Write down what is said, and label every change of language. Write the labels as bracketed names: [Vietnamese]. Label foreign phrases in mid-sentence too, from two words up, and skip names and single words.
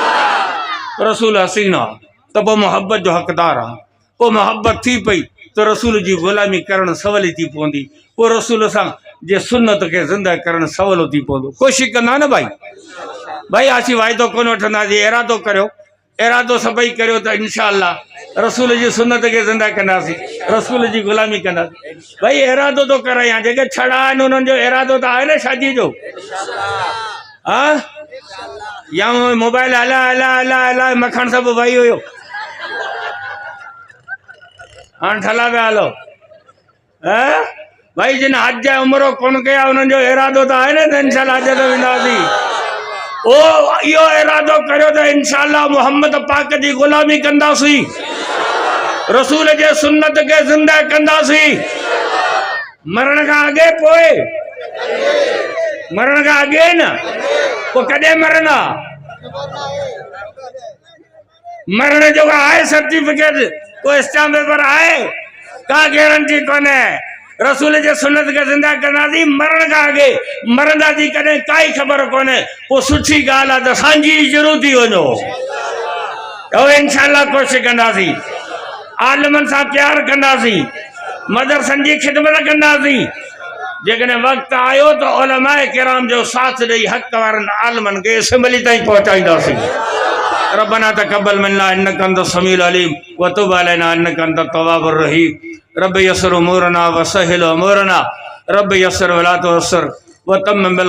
[Sindhi] रसूल हसीन आहे त पोइ मोहब्बत जो हक़दार आहे, पोइ मोहब्बत थी पई त रसूल जी ग़ुलामी करणु सवली थी पवंदी, पोइ रसूल सां जे सुन्नत खे ज़िंदा करणु सवलो थी पवंदो। कोशिशि कंदा न भाई, असीं वाइदो कोन वठंदासीं, इरादो करियो इरादो सभई करियो त [Arabic] إن شاء الله [Sindhi] रसूल जी सुन्नत के ज़िंदा कंदासीं, रसूल जी गुलामी कंदासीं। भाई इरादो तो करायां, जेके छड़ा आहिनि उन्हनि जो इरादो त आहे न शादी जो। हाँ या मोबाइल हला हला हला हला मखण सब भाई हुयो, हाँ ठला पिया हलो। हाँ भाई जिन हज जा उमरो कोन कया उन्हनि जो इरादो त आहे न त [Arabic] إن شاء الله [Sindhi] हज ते वेंदासीं। ओ यो इरादो करियो त [Arabic] إن شاء الله [Sindhi] मोहम्मद पाक जी गुलामी कंदासीं, रसूल जे सुन्नत के ज़िंदा कंदासीं। मरण का अगे पोए, मरण का अगे न को कदे मरना, मरण जो आहे सर्टिफिकेट को [English] stamp paper [Sindhi] आहे, का गारंटी कोने। रसूल जे सुन्नत के ज़िंदा कंदासीं, मरण का अगे मरंदा जी कदे काई खबर कोने। वो सुठी गाल आहे त सांझी ज़रूर थी वञो, तो [Arabic] إن شاء الله [Sindhi] कोशिश कंदासीं, आलिमन सां प्यार कंदासीं, मदरसनि जी खिदमत कंदासीं। जेकॾहिं वक़्तु आयो त उलमाए किराम जो साथ ॾेई हक़ वारनि आलिमनि खे असेंबली ताईं पहुचाईंदासीं। [Arabic] ربنا تقبل منا إنك أنت السميع العليم وتب علينا إنك أنت التواب الرحيم. رب يسر أمورنا وسهل أمورنا، رب يسر ولا تعسر وتمم بال